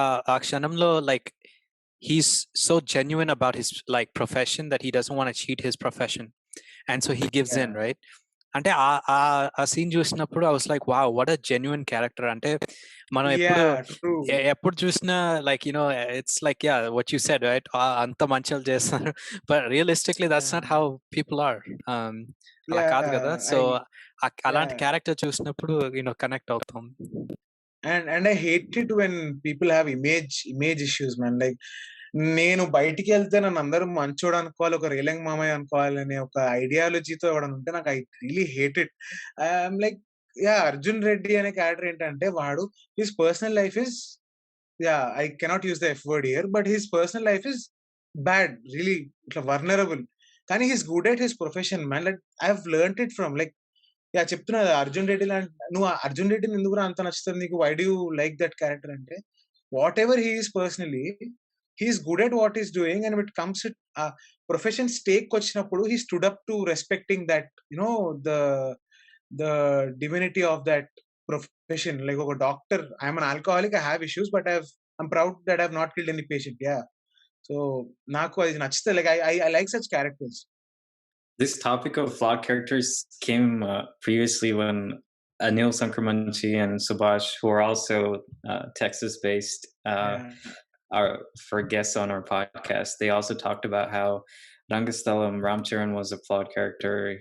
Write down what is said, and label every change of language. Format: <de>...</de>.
<te>ఆ క్షణంలో</te> <en>like he's so genuine about his like profession that he doesn't want to cheat his profession, and so he gives in, right?</en> <te>అంటే ఆ scene చూసినప్పుడు</te> <en>I was like, wow, what a genuine character.</en> <te>అంటే మనం ఎప్పుడు చూసినా</te> <en>like it's like what you said, right,</en> <te>అంత మంచిగా చేస్తారు,</te> <en>But realistically that's not how people are.</en> <te>అలా కాదు కదా. సో అలాంటి క్యారెక్టర్ చూసినప్పుడు కనెక్ట్ అవుతాం.</te> <en>And I hate it when people have image issues, man. Like</en> <te>నేను బయటికి వెళ్తే నన్ను అందరూ మంచోడు అనుకోవాలి, ఒక రేలంగి మామయ్య అనుకోవాలి అనే ఒక ఐడియాలజీతో ఎవడైనా ఉంటే నాకు</te> <en>I really hate it. I'm like Arjun Reddy</en> <te>అనే క్యారెక్టర్ ఏంటంటే వాడు</te> <en>His personal life is I cannot use the F word here, but his personal life is bad, really ఇట్లా vulnerable. కానీ he's good at his profession man. Like I have learned it from like</en> <te>చెప్తున్నా కదా, అర్జున్ రెడ్డి లాంటి నువ్వు అర్జున్ రెడ్డిని ఎందుకురా అంత నచ్చుతుంది నీకు,</te> <en>why do like that character అంటే whatever he is personally he's good at what is doing, and it comes it profession stake</en> <te>వచ్చినప్పుడు</te> <en>He stood up to respecting that the the divinity of that profession. Like ఒక doctor, I'm an alcoholic, I have issues, but I'm proud that I have not killed any patient. So</en> <te>నాకు అది నచ్చితే</te> <en>Like I like such characters. This topic of flawed characters came previously when Anil Sankramanchi and Subhash, who are also Texas-based, are for guests on our podcast. They also talked about how Rangastalam Ramcharan was a flawed character.</en>